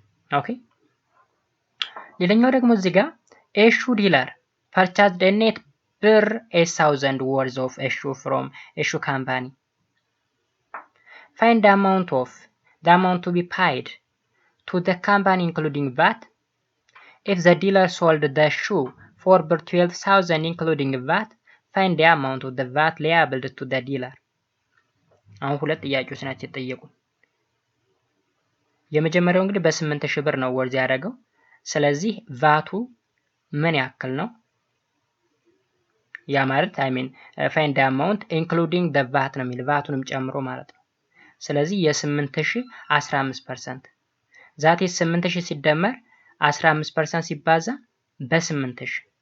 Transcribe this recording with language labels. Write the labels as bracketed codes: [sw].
[am] ኦኬ ሌላኛው ደግሞ እዚህ ጋር [en] issue dealer purchased a net ብር 8000 worth of issue from issue company. Find the amount to be paid to the company including VAT. If the dealer sold the shoe for ብር 12000 including VAT, find the amount of the VAT liable to the dealer. [am] አሁን ሁለት ጥያቄዎች ናቸው የተጠየቁን። የመጀመሪያው እንግዲህ በ8000 ብር ነው ወርዝ ያደረገው። ስለዚህ ቫቱ ምን ያክል ነው? ያ ማለት [en] find the amount including the VAT [am] ነው የሚል ቫቱንም ጨምሮ ማለት ነው። ስለዚህ የ8000 15% ዛት 8000 ሲደመር 15% ሲባዛ በ8000